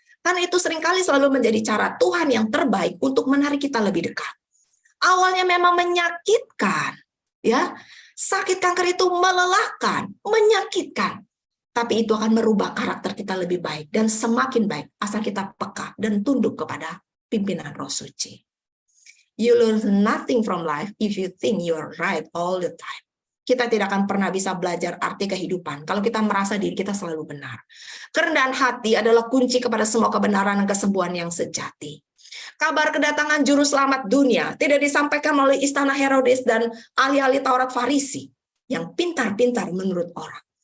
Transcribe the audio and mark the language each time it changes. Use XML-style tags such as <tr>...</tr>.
<id>Karena itu seringkali selalu menjadi cara Tuhan yang terbaik untuk menarik kita lebih dekat. Awalnya memang menyakitkan, ya. Sakit kanker itu melelahkan, menyakitkan. Tapi itu akan merubah karakter kita lebih baik dan semakin baik asal kita peka dan tunduk kepada pimpinan Roh Suci.</id> <en>You learn nothing from life if you think you're right all the time.</en> <id>Kita tidak akan pernah bisa belajar arti kehidupan kalau kita merasa diri kita selalu benar. Kerendahan hati adalah kunci kepada semua kebenaran dan kesembuhan yang sejati. Kabar kedatangan juru selamat dunia tidak disampaikan melalui istana Herodes dan ahli-ahli Taurat Farisi yang pintar-pintar menurut orang.</id>